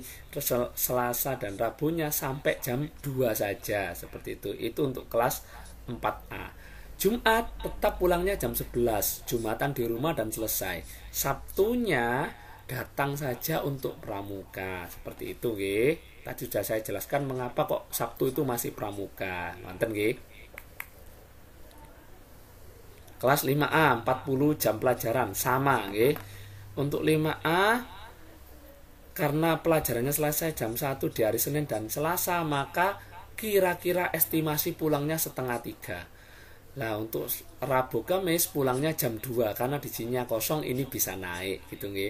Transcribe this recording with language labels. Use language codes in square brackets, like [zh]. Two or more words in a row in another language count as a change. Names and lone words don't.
[id] Terus Selasa dan Rabunya sampai jam 2 saja, seperti itu. Itu untuk kelas 4A. Jumat tetap pulangnya jam 11, Jumatan di rumah dan selesai. Sabtunya datang saja untuk pramuka, seperti itu nggih. Tadi sudah saya jelaskan mengapa kok Sabtu itu masih pramuka. [jv] Wonten nggih. [id] Kelas 5A 40 jam pelajaran sama nggih. Untuk 5A karena pelajarannya selesai jam 1 di hari Senin dan Selasa, maka kira-kira estimasi pulangnya setengah 3. Nah, untuk Rabu Kamis pulangnya jam 2 karena di sininya kosong, ini bisa naik gitu nggih.